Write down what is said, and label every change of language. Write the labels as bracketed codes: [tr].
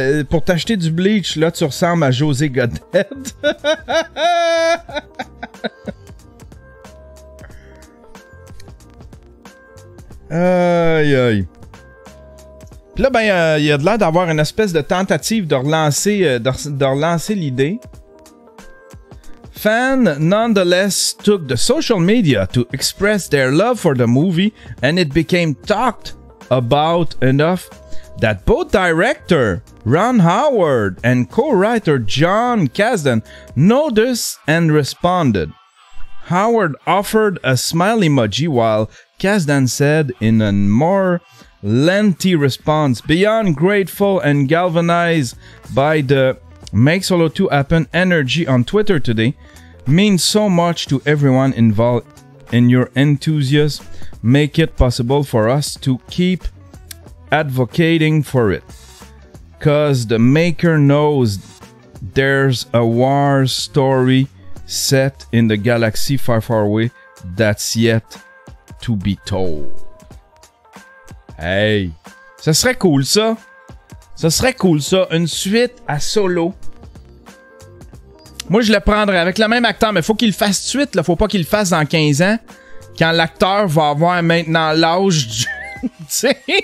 [fr] Pour t'acheter du bleach, là, tu ressembles à José Godette. Aïe, aïe. Puis là, ben, il y a de l'air d'avoir une espèce de tentative de relancer l'idée. [en] Fans nonetheless took the social media to express their love for the movie, and it became talked about enough that both director Ron Howard and co-writer John Kasdan noticed and responded. Howard offered a smile emoji, while Kasdan said in a more lengthy response, "Beyond grateful and galvanized by the Make Solo 2 Happen energy on Twitter today, means so much to everyone involved and your enthusiasm make it possible for us to keep advocating for it. 'Cause the maker knows there's a war story set in the galaxy far, far away that's yet to be told. [fr] Hey, ça serait cool ça. Ça serait cool ça, une suite à Solo. Moi je le prendrais avec le même acteur, mais faut qu'il le fasse tout de suite, là. Faut pas qu'il le fasse dans 15 ans, quand l'acteur va avoir maintenant l'âge du... tu sais...